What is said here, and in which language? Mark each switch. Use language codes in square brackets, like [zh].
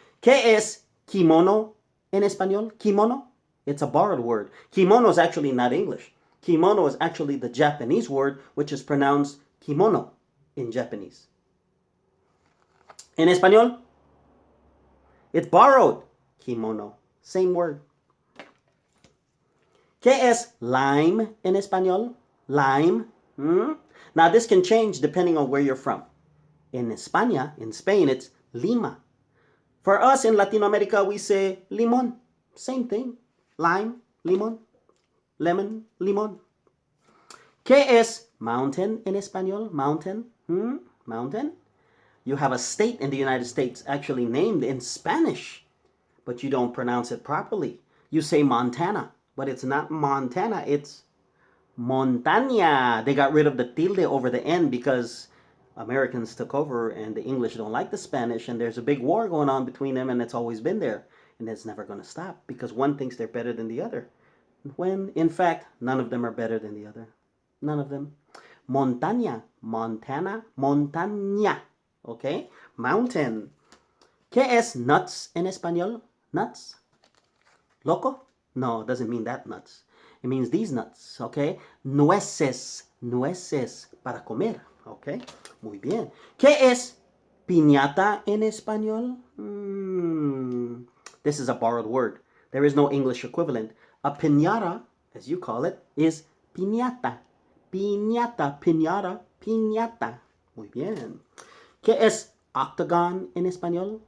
[es] ¿Qué es kimono en español? [en] Kimono? It's a borrowed word. Kimono is actually not English. Kimono is actually the Japanese word, which is pronounced kimono in Japanese. [es] En español, [en] it's borrowed. Kimono. Same word. [es] ¿Qué es lime en español? Lime. [en] Now, this can change depending on where you're from. In España, in Spain, it's lima. For us in Latin America, we say limón. Same thing. Lime, limón. Lemon, limón. [es] ¿Qué es mountain en español? [en] Mountain. Mountain. You have a state in the United States actually named in Spanish, but you don't pronounce it properly. You say Montana, but it's not Montana, it's Montaña. They got rid of the tilde over the N because Americans took over and the English don't like the Spanish, and there's a big war going on between them, and it's always been there, and it's never going to stop because one thinks they're better than the other, when in fact none of them are better than the other. None of them. Montaña, Montana, Montaña. Okay? Mountain. [es] ¿Qué es nuts en español? Nuts? Loco? [en] No, it doesn't mean that nuts. It means these nuts, okay? [es] Nueces, nueces, para comer, okay? Muy bien. ¿Qué es piñata en español? [en] This is a borrowed word. There is no English equivalent. A piñata, as you call it, is piñata. [es] Piñata, piñata, piñata. Muy bien. ¿Qué es octagon en español?